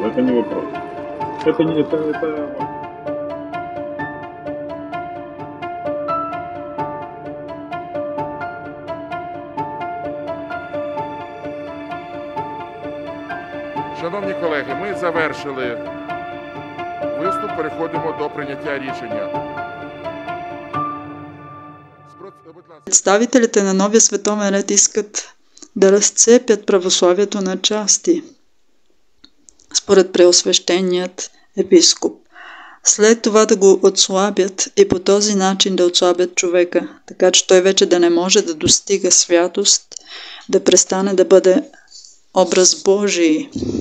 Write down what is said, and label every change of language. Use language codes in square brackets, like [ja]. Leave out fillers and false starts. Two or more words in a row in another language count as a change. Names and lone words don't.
[ru] Это не вопрос. Это не... Это... [uk] Шановні колеги, ми завершили виступ, переходимо до прийняття рішення. [bg] Представителите на новия световен ред искат да разцепят православието на части, според преосвещеният епископ. След това да го отслабят и по този начин да отслабят човека, така че той вече да не може да достига святост, да престане да бъде образ Божий.